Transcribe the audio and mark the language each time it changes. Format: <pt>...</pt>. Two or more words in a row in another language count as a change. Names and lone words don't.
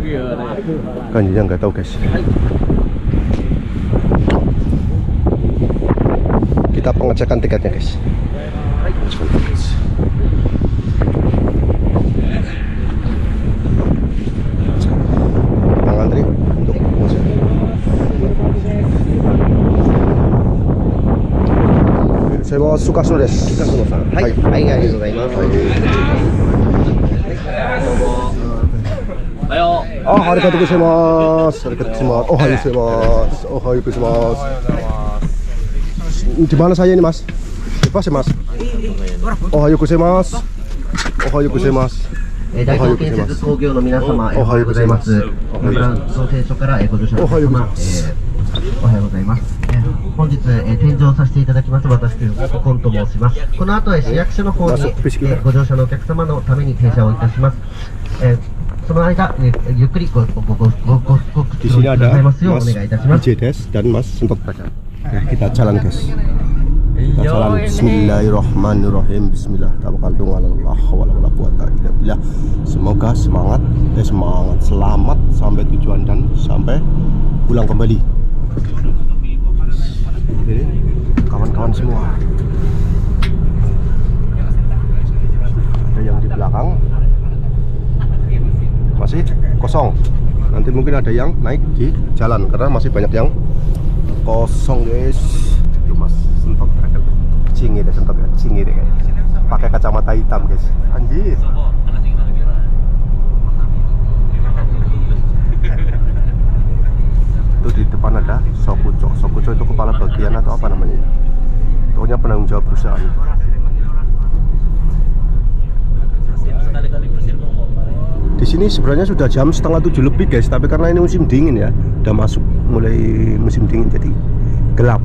<id>Kanjinya nggak tahu guys. Kita pengecekan tiketnya guys. Antri untuk masuk. Saya mau Sukasuno desu. Sukasuno-san.</id> <ja>Hai. はい、ありがとうございます.</ja> <id>Ayo.</id> <ja>おお、ありがとうございます。ありがとうございます。おお、ございます。おお、ございます.</ja> <id>Di mana saya ini, Mas? Bebas ya, Mas?</id> <ja>おお、ございます。おお、ございます. 大東建設工業の皆様、おはようございます。小倉造船所からご乗車の皆様、おはようございます。本日、添乗させていただきます私、コンと申します。この後、市役所の方に、ご乗車のお客様のために停車をいたします。その間、ゆっくりごくつろくださいますようお願いいたします。</ja> <id>dan Mas sempat baca. Kita jalan guys. Kita jalan.</id> <ar>بسم الله الرحمن الرحيم. Bismillah. توكلت على الله ولا قوة إلا بالله.</ar> <id>Semoga semangat selamat sampai tujuan dan sampai pulang kembali. Ini kawan-kawan semua. Ada yang di belakang masih kosong. Nanti mungkin ada yang naik di jalan karena masih banyak yang kosong guys. Itu Mas sentot cingir ya, sentot ya, cingir ya. Pakai kacamata hitam guys. Anjir. Itu di depan ada Sokucho. Sokucho itu kepala bagian atau apa namanya? Pokoknya penanggung jawab perusahaan. Di sini sebenarnya sudah jam 6:30 lebih guys, tapi karena ini musim dingin ya, udah masuk mulai musim dingin jadi gelap.</id>